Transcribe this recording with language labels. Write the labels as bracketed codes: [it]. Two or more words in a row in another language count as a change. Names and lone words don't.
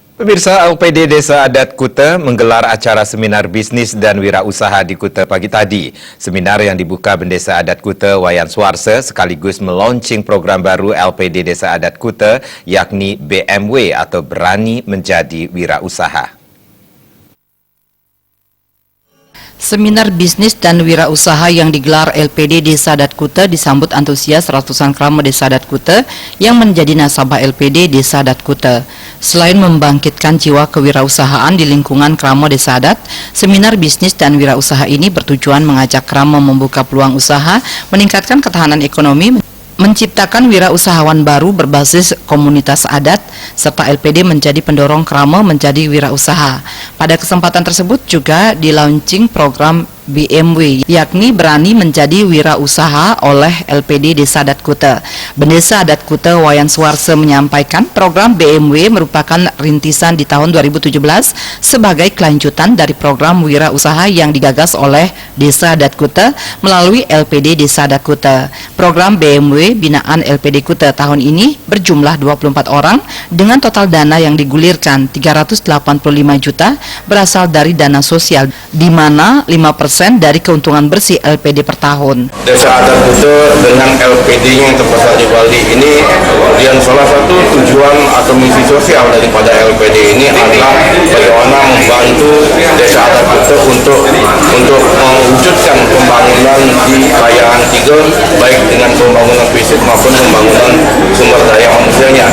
[id] Pemirsa, LPD Desa Adat Kuta menggelar acara seminar bisnis dan wirausaha di Kuta pagi tadi. Seminar yang dibuka Bendesa Adat Kuta Wayan Suarse sekaligus meluncing program baru LPD Desa Adat Kuta, yakni BMW atau Berani Menjadi Wirausaha. Seminar bisnis dan wirausaha yang digelar LPD Desa Adat Kuta disambut antusias ratusan krama Desa Adat Kuta yang menjadi nasabah LPD Desa Adat Kuta. Selain membangkitkan jiwa kewirausahaan di lingkungan krama Desa Adat, seminar bisnis dan wirausaha ini bertujuan mengajak krama membuka peluang usaha, meningkatkan ketahanan ekonomi, menciptakan wirausahawan baru berbasis komunitas adat, serta LPD menjadi pendorong krama menjadi wirausaha. Pada kesempatan tersebut juga dilaunching program BMW, yakni Berani Menjadi Wirausaha oleh LPD Desa Adat Kuta. Bendesa Adat Kuta Wayan Suarse menyampaikan program BMW merupakan rintisan di tahun 2017 sebagai kelanjutan dari program wirausaha yang digagas oleh Desa Adat Kuta melalui LPD Desa Adat Kuta. Program BMW binaan LPD Kuta tahun ini berjumlah 24 orang dengan total dana yang digulirkan 385 juta berasal dari dana sosial, di mana 5% dari keuntungan bersih LPD per tahun. Desa Adat Kuta dengan LPD-nya yang terpasang di Bali ini, dan salah satu tujuan atau misi sosial daripada LPD ini adalah bagaimana membantu Desa Adat Kuta untuk mewujudkan pembangunan di Kayangan 3, baik dengan pembangunan fisik maupun pembangunan sumber daya manusianya.